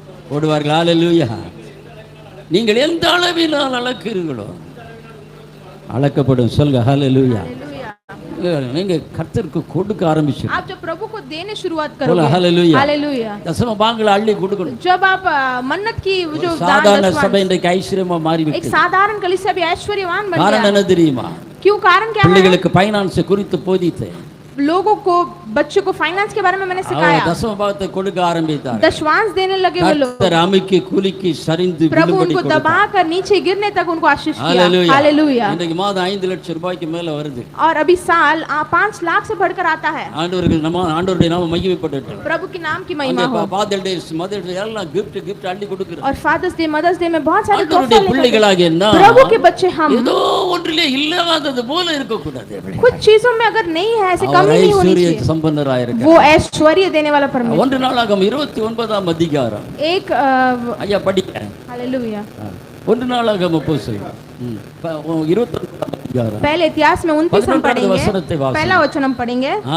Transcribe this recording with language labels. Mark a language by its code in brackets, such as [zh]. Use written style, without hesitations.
[ta] போடுவார்கள். ஹalleluya. நீங்கள் எந்த அளவினால் அளக்கிறீர்களோ அளக்கப்படும். சொல்லுங்க ஹalleluya. நீங்க கர்த்தருக்கு கொடுக்க ஆரம்பிச்சு, [hi] आप जब प्रभु को देने शुरुआत करोगे, हालेलुया, हालेलुया, [ta] தசம பாகங்களை அள்ளி கொடுக்கணும். [hi] जब आप मन्नत की जो [ta] சாதாரண [hi] दान [ta] சபை இன்றைக்கு ஐஸ்வர்யமா மாறி [hi] एक [ta] விட்டது. [hi] साधारण कलीसिया भी ऐश्वर्यवान बन [ta] காரணம் [hi] गया। [ta] என்ன தெரியுமா? [hi] क्यों? कारण क्या है? [ta] பிள்ளைகளுக்கு ஃபைனான்ஸ் குறித்து போதித்தேன். [hi] लोगों को, बच्चों को फाइनेंस के बारे में मैंने [ta] அவர் [hi] सिखाया, [ta] தசம பாகத்தை கொடுக்க ஆரம்பித்தார். [hi] दशवांश देने लगे वो लोग। [ta] கர்த்தர் அமுக்கி குலுக்கி சரிந்து [hi] प्रभु [ta] விழும்படி [hi] उनको [ta] கொடுத்தார். [hi] दबाकर नीचे गिरने तक उनको आशीष किया। Hallelujah, hallelujah. [ta] இன்றைக்கு மாதம் 5 லட்சம் ரூபாய்க்கு மேல வருது. [hi] और अभी साल 5 लाख से बढ़कर आता है। [ta] ஆண்டவருடைய நாமம் மகிமைப்படட்டும். [hi] प्रभु के नाम की महिमा हो। [ta] ஃபாதர் டேஸ், மதர் டே எல்லாம் gift அள்ளி கொடுக்குறாங்க. [hi] और फादर्स डे, मदर्स डे में बहुत सारे [ta] ஆண்டவருடைய பிள்ளைகளாகிய நாம் [hi] प्रभु के बच्चे हम [ta] ஏதோ ஒன்றிலே இல்லாதது போல இருக்க கூடாது. [hi] कुछ चीजों में अगर नहीं है, ऐसे कमी नहीं होनी [ta] ஐஸ்வர்ய [hi] चाहिए। [ta] சம்பன்னராய் இருக்க. [hi] वो ऐश्वर्य देने वाला परमेश्वर। [ta] 1 நாளாகமம் 29ஆம் அதிகாரம். [hi] एक [ta] ஐயா படிங்க. [hi] हालेलुया। [ta] 1 நாளாகமம் புத்தகம் 29ஆம் அதிகாரம். [hi] पहले इतिहास में 29 हम पढ़ेंगे, पहला वचन हम पढ़ेंगे।